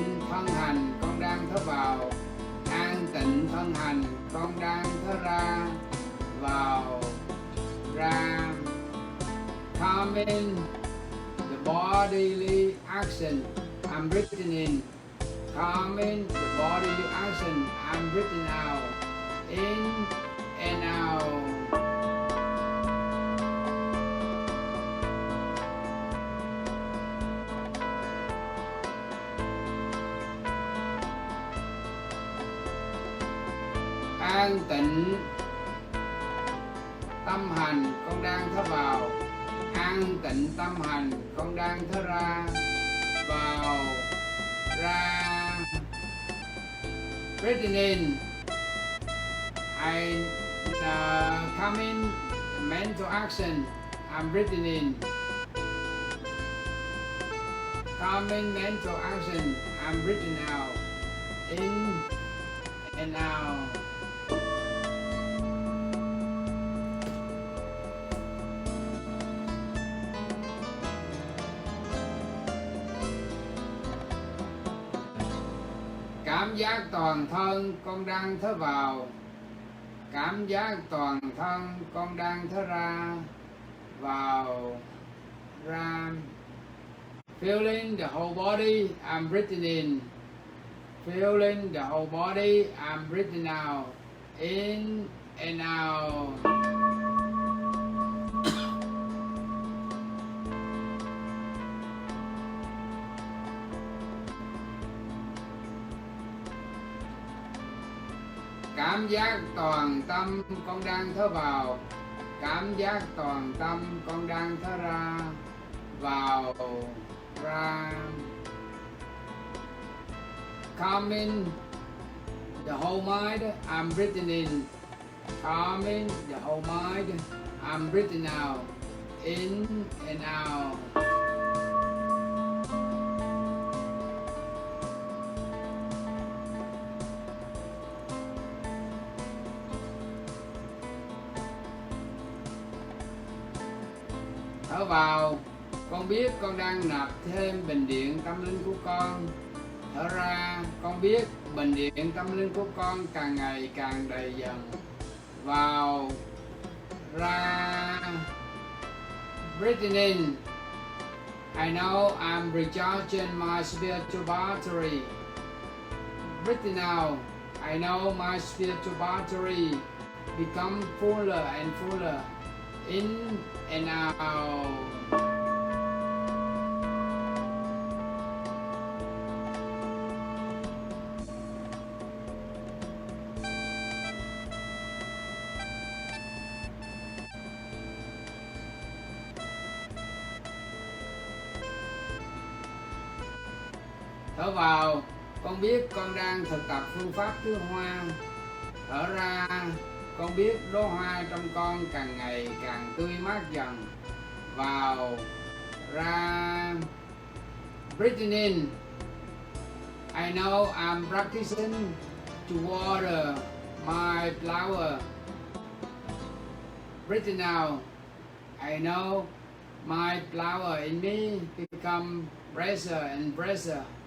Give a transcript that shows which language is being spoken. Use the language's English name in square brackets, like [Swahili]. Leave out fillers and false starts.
[Vietnamese] thân hành con đang thở vào. An tịnh thân hành con đang thở ra. Vào, ra. [English] Calming the bodily action I'm breathing in. Calming the bodily action I'm breathing out. In and out. [Vietnamese] An tịnh tâm hành con đang thở vào. An tịnh tâm hành con đang thở ra. Vào, ra. [English] Breathing in, I come in mental action. I'm breathing in. Come in mental action. I'm breathing out. In and out. [Vietnamese] Cảm giác toàn thân con đang thở vào. Cảm giác toàn thân con đang thở ra. Vào, ra. [English] Feeling the whole body, I'm breathing in. Feeling the whole body, I'm breathing out. In and out. [Vietnamese] Cảm giác toàn tâm con đang thở vào. Cảm giác toàn tâm con đang thở ra. Vào, ra. [English] Calming the whole mind, I'm breathing in. Calming the whole mind, I'm breathing out. In and out. [Vietnamese] Thở vào, con biết con đang nạp thêm bình điện tâm linh của con. Thở ra, con biết bình điện tâm linh của con càng ngày càng đầy dần. Vào, ra. [English] Breathing in, I know I'm recharging my spiritual battery. Breathing out, I know my spiritual battery become fuller and fuller. In and out. [Vietnamese] Thở vào, con biết con đang thực tập phương pháp tưới hoa. Thở ra, con biết đóa hoa trong con càng ngày càng tươi mát dần. Vào, ra. [English] Breathing in, I know I'm practicing to water my flower. Breathing out, I know my flower in me become brighter and brighter.